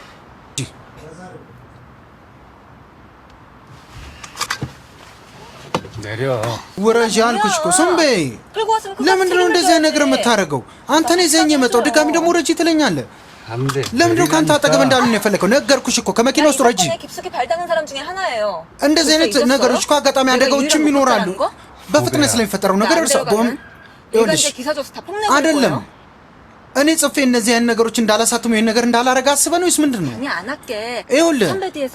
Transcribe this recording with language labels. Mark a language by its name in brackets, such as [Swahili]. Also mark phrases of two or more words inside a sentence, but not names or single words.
[Korean] 내려. [Amharic] ውረጅ አልኩሽ እኮ ስም በይ። [Korean] 끌고 왔으면 끝까지 [Amharic] ለምንድን ነው እንደዚህ አይነት ነገር [Korean] 책임을 져야지. [Amharic] የምታደርገው? አንተ ነው ይዘኸኝ የመጣው። ድጋሚ ደግሞ ውረጅ ትለኛለህ። [Korean] 안 돼. [Amharic] ለምንድን ነው ከአንተ አጠገብ እንዳልሆነ የፈለከው? ነገርኩሽ እኮ ከመኪና ውስጥ ውረጂ። [Korean] 사건에 깊숙이 발당한 사람 중에 하나예요. [Amharic] እንደዚህ አይነት [Korean] 있었어요? [Amharic] ነገሮች እኮ አጋጣሚ [Korean] 내가 [Amharic] አደጋዎችም [Korean] 이유를 못 [Amharic] ይኖራሉ። [Korean] 따라한 거? [Amharic] በፍጥነት ስለሚፈጠረው ነገር [Korean] 나 [Amharic] እርሳው። [Korean] 안 데려가면 얘가 [Amharic] ይኸውልሽ [Korean] 이제 기사 줘서 다 폭내버릴 [Amharic] አይደለም [Korean] 거예요? [Amharic] እኔ ጽፌ እነዚህ አይነት ነገሮች እንዳላሳትሙ ይሄን ነገር እንዳላረጋ አስበህ ነው ወይስ ምንድን ነው? [Korean] 아니 안 할게. [Amharic] ይኸውልህ [Korean] 선배 뒤에서